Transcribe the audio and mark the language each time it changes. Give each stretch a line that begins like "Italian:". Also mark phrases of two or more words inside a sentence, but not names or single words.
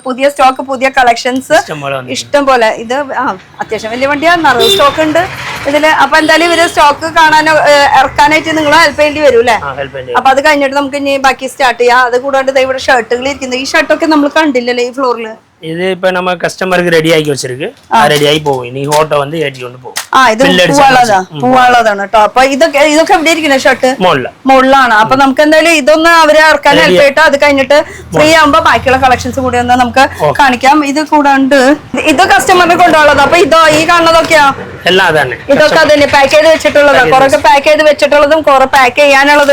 Malayalam: പുതിയ സ്റ്റോക്ക് പുതിയ കളക്ഷൻസ് ഇഷ്ടം പോലെ. ഇത് അത്യാവശ്യം വലിയ വണ്ടിയാണ്. നിറയെ സ്റ്റോക്ക് ഉണ്ട് ഇതില്. അപ്പൊ എന്തായാലും ഇവര് സ്റ്റോക്ക് കാണാനോ ഇറക്കാനായിട്ട് നിങ്ങൾ ഹെൽപ്പ് ചെയ്യേണ്ടി വരും അല്ലേ? അപ്പൊ അത് കഴിഞ്ഞിട്ട് നമുക്ക് ഇനി ബാക്കി സ്റ്റാർട്ട് ചെയ്യാം. അത് കൂടാണ്ട് ഇവിടെ ഷർട്ടുകൾ ഇരിക്കുന്നത്. ഈ ഷർട്ടൊക്കെ നമ്മൾ കണ്ടില്ലല്ലേ ഈ ഫ്ലോറിൽ?
Tamil: இது இப்ப நம்ம கஸ்டமருக்கு ரெடி ஆகி வச்சிருக்கு. ரெடி ஆகி போகும். இனி ஹோட்டோ வந்து ஏற்றி கொண்டு போகும்.
Malayalam: ഇത് പൂവാളതാണ് കേട്ടോ. അപ്പൊ ഇതൊക്കെ എവിടെ ഇരിക്കുന്നത്? ഷർട്ട് മുകളിലാണ്. അപ്പൊ നമുക്ക് എന്തായാലും ഇതൊന്ന് അവരെ ഇറക്കാൻ ഹെൽപ്പ് ചെയ്തിട്ട് അത് കഴിഞ്ഞിട്ട് ഫ്രീ ആകുമ്പോ ബാക്കിയുള്ള കളക്ഷൻസ് കൂടി ഒന്ന് നമുക്ക് കാണിക്കാം. ഇത് കൂടാണ്ട് ഇത് കസ്റ്റമറിന് കൊണ്ടുപോകുന്നത്. അപ്പൊ ഇതോ ഈ കാണുന്നതൊക്കെയാ? ഇതൊക്കെ അതന്നെ പാക്ക് ചെയ്ത് വെച്ചിട്ടുള്ളത്. കുറെയൊക്കെ പാക്ക് ചെയ്ത് വെച്ചിട്ടുള്ളതും കുറെ പാക്ക് ചെയ്യാനുള്ളതും.